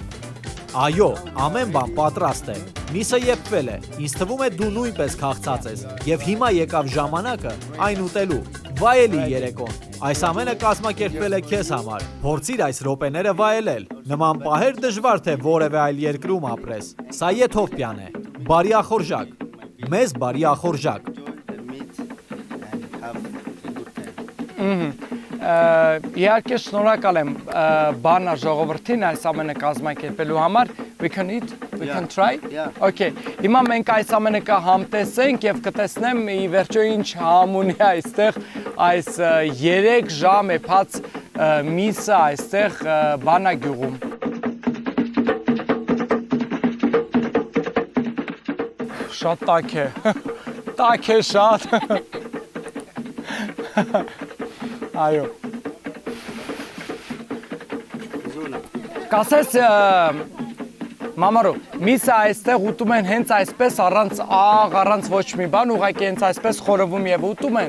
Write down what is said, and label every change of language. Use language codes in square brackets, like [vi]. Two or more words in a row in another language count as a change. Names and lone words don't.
[hy] Այո, ամեն բան պատրաստ է։ Միսը եփվել է։ Ինձ թվում է դու նույնպես քաղցած ես եւ հիմա եկավ ժամանակը այն ուտելու։ Վայելի երեկոն։ Այս ամենը կազմակերպվել է քեզ համար։ Փորձիր այս րոպեները վայելել։ Նման պահեր դժվար թե որևէ այլ երկրում ապրես։ Սա Եթովպիան է։ Բարի ախորժակ։ Մեզ բարի ախորժակ։ Իհարկե շնորհակալ եմ բանա ժողովրդին այս ամենը կազմակերպելու համար։ [en] We can eat, we can try. [hy] Okay. Հիմա մենք այս ամենը կհամտեսենք եւ կտեսնեմ ի վերջո ինչ համ ունի այստեղ այս 3 ժամ եփած միսը այստեղ բանա գյուղում։ Շատ տաք է։ Տաք է շատ։ Այո։ Կասես Մամարո, միսը այստեղ ուտում են հենց այսպես առանց աղ, առանց ոչ մի բան, ուղղակի հենց այսպես խորովում եւ ուտում են։